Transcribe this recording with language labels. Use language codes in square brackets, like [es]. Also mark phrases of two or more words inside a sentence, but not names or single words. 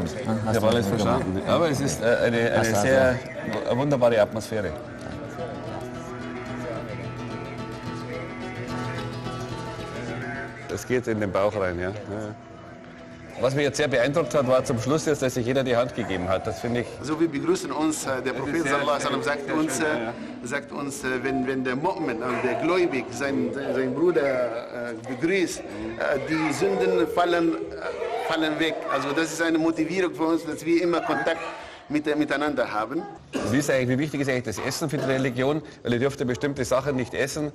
[de] Ich habe alles verstanden. Aber es ist eine sehr wunderbare Atmosphäre. Es geht in den Bauch rein, ja. Was mich jetzt sehr beeindruckt hat, war zum Schluss jetzt, dass sich jeder die Hand gegeben hat. Das finde ich. So, wir begrüßen uns. Der Prophet [ar] صلى الله عليه وسلم [de] sagt uns, wenn der Mu'min, der Gläubig, sein Bruder begrüßt, die Sünden fallen weg. Also das ist eine Motivierung für uns, dass wir immer Kontakt miteinander haben. Wie wichtig ist eigentlich das Essen für die Religion? Weil ihr dürft ja bestimmte Sachen nicht essen.